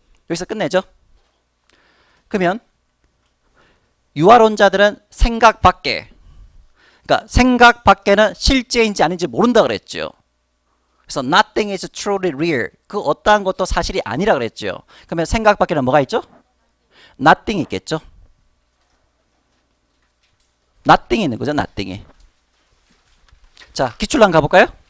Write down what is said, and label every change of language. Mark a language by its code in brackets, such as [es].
[ko] 여기서 끝내죠. 그러면 유아론자들은 생각 밖에, 그러니까 생각 밖에는 실제인지 아닌지 모른다 그랬죠. 그래서 [en] nothing is truly real. [ko] 그 어떠한 것도 사실이 아니라 그랬죠. 그러면 생각 밖에는 뭐가 있죠? nothing 있겠죠. nothing이 있는 거죠. nothing이. 자, 기출로 한번 가볼까요?